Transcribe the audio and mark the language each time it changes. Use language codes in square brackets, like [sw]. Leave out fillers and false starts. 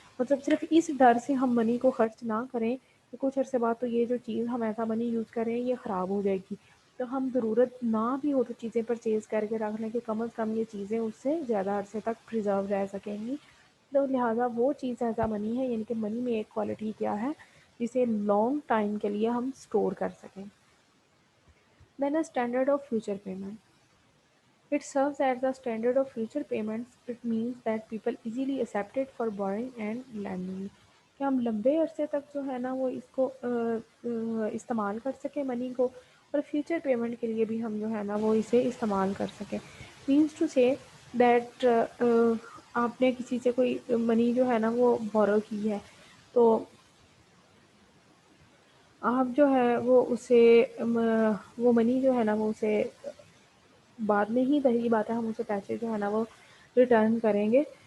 [ur] مطلب صرف اس ڈر سے ہم منی کو خرچ نہ کریں کہ کچھ عرصے بعد تو یہ جو چیز ہم ایسا منی یوز کریں یہ خراب ہو جائے گی، تو ہم ضرورت نہ بھی ہو تو چیزیں پرچیز کر کے رکھ لیں کہ کم از کم یہ چیزیں اس سے زیادہ عرصے تک پریزرو رہ سکیں گی. تو لہٰذا وہ چیز ایسا منی ہے، یعنی کہ منی میں ایک کوالٹی کیا ہے جسے لانگ ٹائم کے لیے ہم اسٹور کر سکیں. [en] Then a standard of future payment. It serves as the standard of future payments. It means that people easily accept it for borrowing and lending. [ur] کہ ہم لمبے عرصے تک جو ہے نا وہ اس کو استعمال کر سکیں منی کو، اور فیوچر پیمنٹ کے لیے بھی ہم جو ہے نا وہ اسے استعمال کر سکیں. [en] means to say that [ur] آپ نے کسی سے کوئی منی جو ہے نا وہ بورو کی ہے، تو آپ جو ہے وہ اسے وہ منی جو ہے نا وہ اسے بعد میں ہی پہلی بات ہے ہم اسے پیسے جو ہے نا وہ ریٹرن کریں گے.